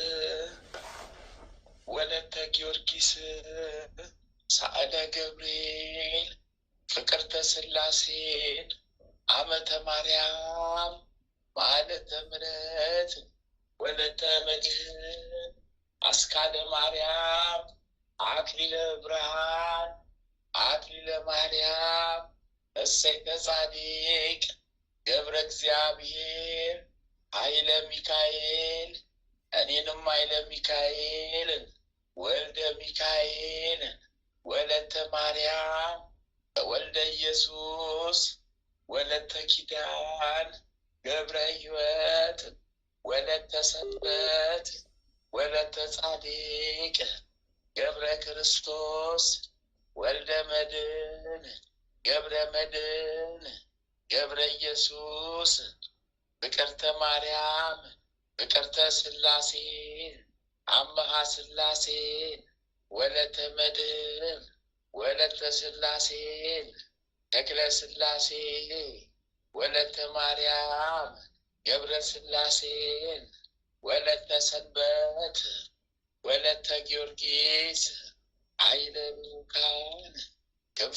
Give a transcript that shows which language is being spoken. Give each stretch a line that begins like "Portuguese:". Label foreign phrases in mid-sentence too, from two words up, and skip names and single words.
Amharic: ወለተ ጊዮርጊስ፣ ሳዕለ ገብርኤል፣ ፍቅርተ ሥላሴን፣ አመተ ማርያም፣ ማለተ ምሕረት፣ ወለተ መድኅን፣ አስካለ ማርያም፣ አክሊለ ብርሃን፣ አክሊለ ማርያም፣ እሰይተ ጻድቅ፣ ገብረ እግዚአብሔር፣ ኃይለ ሚካኤል፣ እኔንም ኃይለ ሚካኤልን፣ ወልደ ሚካኤልን፣ ወለተ ማርያም፣ ወልደ ኢየሱስ፣ ወለተ ኪዳን፣ ገብረ ሕይወት፣ ወለተ ሰንበት፣ ወለተ ጻድቅ፣ ገብረ ክርስቶስ፣ ወልደ መድኅን፣ ገብረ መድኅን፣ ገብረ ኢየሱስ፣ ፍቅርተ ማርያም፣ ፍቅርተ ሥላሴ፣ አምሃ ሥላሴ፣ ወለተ መድኅን፣ ወለተ ሥላሴ፣ ተክለ ሥላሴ፣ ወለተ ማርያም፣ ገብረ ሥላሴ፣ ወለተ ሰንበት፣ ወለተ ጊዮርጊስ፣ ኃይለ ብሩካን፣ ክንፈ